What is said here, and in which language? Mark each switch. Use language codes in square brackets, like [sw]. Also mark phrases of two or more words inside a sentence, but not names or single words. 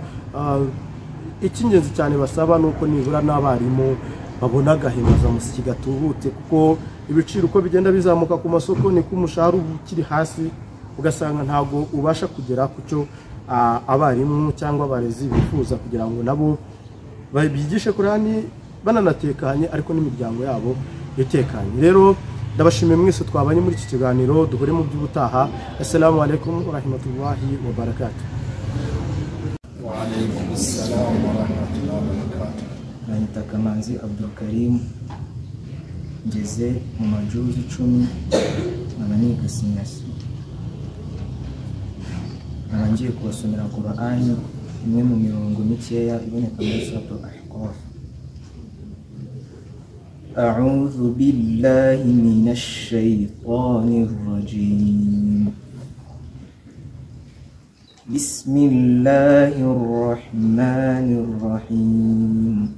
[rw] Icy'ingenzi cyane basaba nuko nibura n'abarimu babona agahimazamusyi gatubutse, kuko ibiciro uko bigenda bizamuka ku masoko niko umushahara ukiri hasi, ugasanga ntabwo ubasha kugera ku cyo abarimu cyangwa abarezi bifuza kugira ngo nabo bigishe Qur'ani bananatekanye ariko n'imiryango yabo itekanye. Rero ndabashimiye mwese twabanye muri iki kiganiro, duhure mu by'ubutaha. [ar] السلام عليكم ورحمة الله وبركاته. وعليكم السلام ورحمة الله وبركاته. [rw] Nanyita Kamanzi Abdul Karim, ngeze mu majuzi 10 nkaba sinasi. Ngiye kubasomera Qur'ani imwe mu mirongo mikeya iboneka muri Suratul Ahqaf. [ar] أعوذ بالله من الشيطان الرجيم. بسم الله الرحمن الرحيم.